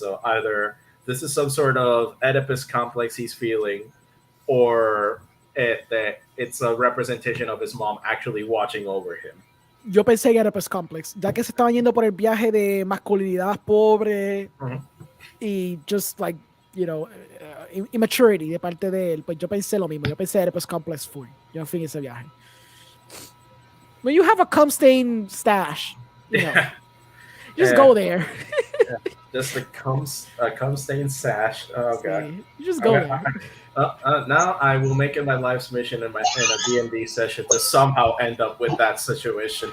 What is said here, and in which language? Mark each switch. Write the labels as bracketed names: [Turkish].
[English] So either this is some sort of Oedipus complex he's feeling, or it's a representation of his mom actually watching over him. [Spanish] Yo pensé que era Oedipus complex, ya que se estaban yendo por el viaje de masculinidad pobre y [English] just like, you know, immaturity [Spanish] de parte de él, pues yo pensé lo mismo. Yo pensé Oedipus complex full. Yo en fin ese viaje. [English] When you have a cum stain stash, you know, just go there. Just a cum stain stash. Oh god. You just go there. Now I will make it my life's mission in a D&D session to somehow end up with that situation.